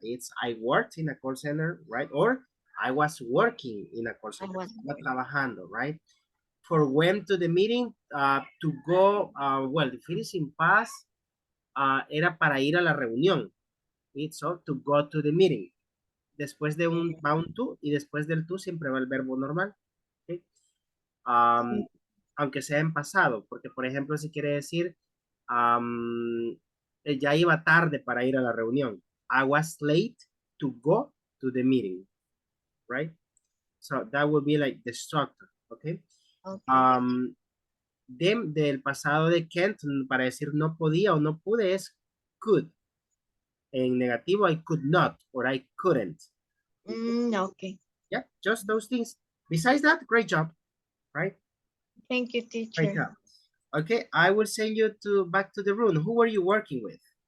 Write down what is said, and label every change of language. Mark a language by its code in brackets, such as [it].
[en] It's I worked in a call center, right? Or I was working in a call center. [es] Estaba trabajando, [en] right? For went to the meeting, to go, well, if it is in past, [es] era para ir a la reunión. [en] It's all to go to the meeting. [es] Después de va un to, y después del to siempre va el verbo normal. ¿Okay? Aunque sea en pasado, porque por ejemplo si quiere decir, ya iba tarde para ir a la reunión. [en] I was late to go to the meeting, right? So that would be like the structure, okay? [es] Del pasado de can't, para decir no podía o no pude, es could. En negativo, [en] I could not or I couldn't. Okay. Yeah, just those things. Besides that, great job, right? Thank you, teacher. Great job. Okay, I will send you back to the room. Who were you working with?